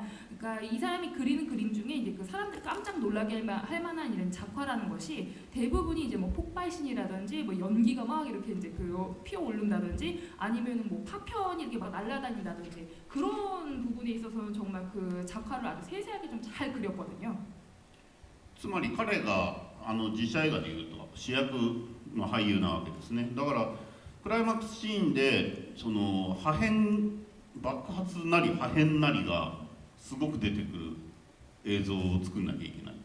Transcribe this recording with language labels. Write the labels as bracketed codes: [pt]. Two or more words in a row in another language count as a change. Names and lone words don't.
[ko] 그러니까 이 사람이 그리는 그림 중에 이제 그 사람들 깜짝 놀라게 할 만한 이런 작화라는 것이 대부분이 이제 뭐 폭발신이라든지 뭐 연기가 막 이렇게 이제 그 피어오른다든지 아니면은 뭐 파편이 이렇게 막 날아다닌다든지 그런 부분에 있어서는 정말 그 작화를 아주 세세하게 좀 잘 그렸거든요. [ja] つまり彼が実写映画でいうと主役の俳優なわけですね。だからクライマックスシーンでその爆発なり破片なりがすごく出てくる映像を作んなきゃいけない。